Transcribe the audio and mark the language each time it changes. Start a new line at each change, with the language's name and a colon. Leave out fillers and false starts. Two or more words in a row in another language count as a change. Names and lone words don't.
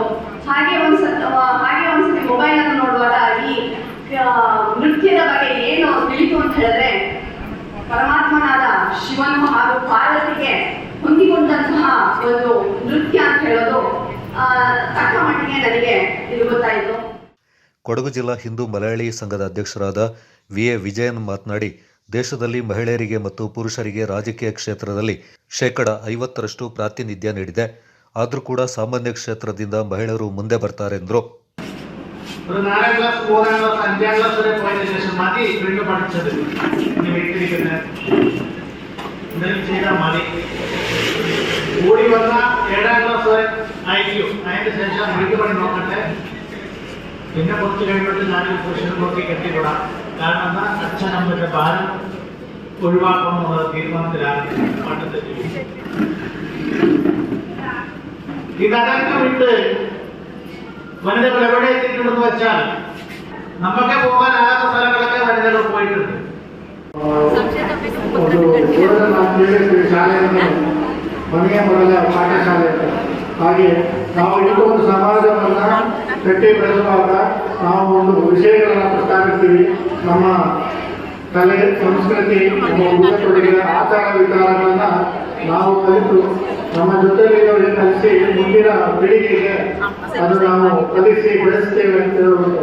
Kannada: ಹಾಗೆ ಒಂದ್ಸತಿ ಮೊಬೈಲ್ ಅನ್ನು ನೋಡುವಾಗ ಈ ನೃತ್ಯದ ಬಗ್ಗೆ ಏನು ತಿಳಿತು ಅಂತ ಹೇಳಿದ್ರೆ, ಪರಮಾತ್ಮನಾದ ಶಿವನು ಹಾಗೂ ಪಾರ್ವತಿಗೆ ಹೊಂದಿಕೊಂಡಂತಹ ಒಂದು ನೃತ್ಯ ಅಂತ ಹೇಳೋದು ತಕ್ಕ ಮಟ್ಟಿಗೆ ನನಗೆ ಇದು ಗೊತ್ತಾಯಿತು. ಕೊಡಗು ಜಿಲ್ಲಾ ಹಿಂದೂ ಮಲಯಾಳಿ ಸಂಘದ ಅಧ್ಯಕ್ಷರಾದ ವಿ.ಎ. ವಿಜಯನ್ ಮಾತನಾಡಿ, ದೇಶದಲ್ಲಿ ಮಹಿಳೆಯರಿಗೆ ಮತ್ತು ಪುರುಷರಿಗೆ ರಾಜಕೀಯ ಕ್ಷೇತ್ರದಲ್ಲಿ 50% ಪ್ರಾತಿನಿಧ್ಯ ನೀಡಿದೆ. ಆದರೂ ಕೂಡ ಸಾಮಾನ್ಯ ಕ್ಷೇತ್ರದಿಂದ മഹിളರು ಮುಂದೆ ಬರ್ತಾರೆ ಎಂದರು.
Malayalam: ഒരു 4ാം ക്ലാസ് 3ാം ക്ലാസ് 5ാം ക്ലാസ് വരെ പോയതിനു ശേഷം മതി വീണ്ടും പഠിച്ചത് ഇനി വീട്ടിലിരിക്കുന്ന എന്തെങ്കിലും ചെയ്താൽ മതി. കൂടി വന്ന 7ാം ക്ലാസ് വരെ അയക്കും. അതിന് ശേഷം വീട്ടുപണി നോക്കട്ടെ. പിന്നെ കുറച്ച് കഴിയുമ്പോൾ ഞാനൊരു പുരുഷനെ നോക്കി കെട്ടിക്കൊടാം. കാരണം എന്താ, അച്ഛനമ്മയുടെ ഭാരം ഒഴിവാക്കണമെന്നുള്ള തീരുമാനത്തിലാണ് പണ്ടത്തെ ജീവിതം. ഇതതൊക്കെ വിട്ട് വനിതകൾ എവിടെ എത്തിയിട്ടുണ്ടെന്ന് വെച്ചാൽ നമുക്ക് പോകാനാകാത്ത സ്ഥലങ്ങളൊക്കെ വനിതകൾ പോയിട്ടുണ്ട്.
Kannada: ಶಾಲೆಯನ್ನು ಮನೆಯ ಮೊದಲ ಪಾಠಶಾಲೆ. ಹಾಗೆ ನಾವು ಇಟ್ಟುಕೊಂಡು ಸಮಾಜವನ್ನು ಕಟ್ಟಿ ಬೆಳೆಸುವಾಗ ನಾವು ಒಂದು ವಿಷಯಗಳನ್ನು ಪ್ರಸ್ತಾಪಿಸ್ತೀವಿ. ನಮ್ಮ ಕಲೆ, ಸಂಸ್ಕೃತಿ, ನಮ್ಮ ಉಡುಗೊರೆ, ಆಚಾರ ವಿಚಾರಗಳನ್ನು ನಾವು ಕಲಿತು ನಮ್ಮ ಜೊತೆಯಲ್ಲಿ ಕಲಿಸಿ ಮುಂದಿನ ಪೀಳಿಗೆಗೆ ಅದು ನಾವು ಕಲಿಸಿ ಬೆಳೆಸ್ತೇವೆ ಅಂತ ಹೇಳಬಹುದು.